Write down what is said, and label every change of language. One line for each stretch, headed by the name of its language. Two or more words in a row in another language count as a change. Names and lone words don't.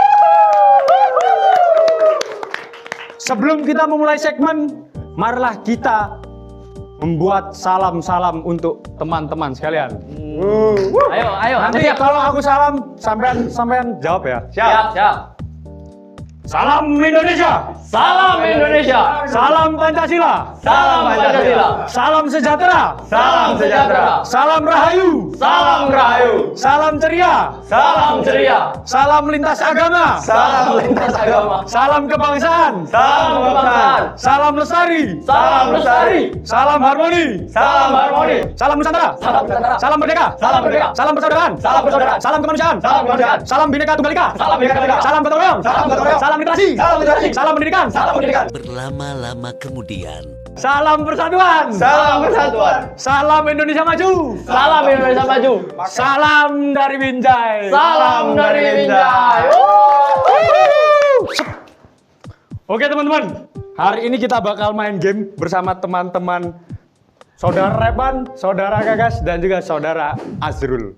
Indonesian: Sebelum kita memulai segmen, marilah kita membuat salam-salam untuk teman-teman sekalian. Ayo. Nanti kalau aku salam, sampean jawab ya. Siap. Salam Indonesia. Salam Indonesia. Salam Pancasila. Salam Pancasila. Salam sejahtera. Salam sejahtera. Salam rahayu. Salam rahayu. Salam ceria. Salam ceria. Salam lintas agama. Salam lintas agama. Salam kebangsaan. Salam kebangsaan. Salam lestari. Salam lestari. Salam harmoni. Salam harmoni. Salam Nusantara. Salam Nusantara. Salam merdeka. Salam merdeka. Salam persaudaraan. Salam persaudaraan. Salam kemanusiaan. Salam kemanusiaan. Salam Bhinneka Tunggal Ika. Salam Bhinneka Tunggal Ika. Salam gotong royong. Salam gotong royong. Salam literasi. Salam literasi. Salam pendidikan. Salam pendidikan. Berlama-lama kemudian. Salam persatuan. Salam persatuan. Salam Indonesia maju. Salam Indonesia maju. Salam dari Binjai. Salam dari Binjai. Oke teman-teman, hari ini kita bakal main game bersama teman-teman Saudara Repan, Saudara Gagas, dan juga Saudara Azrul.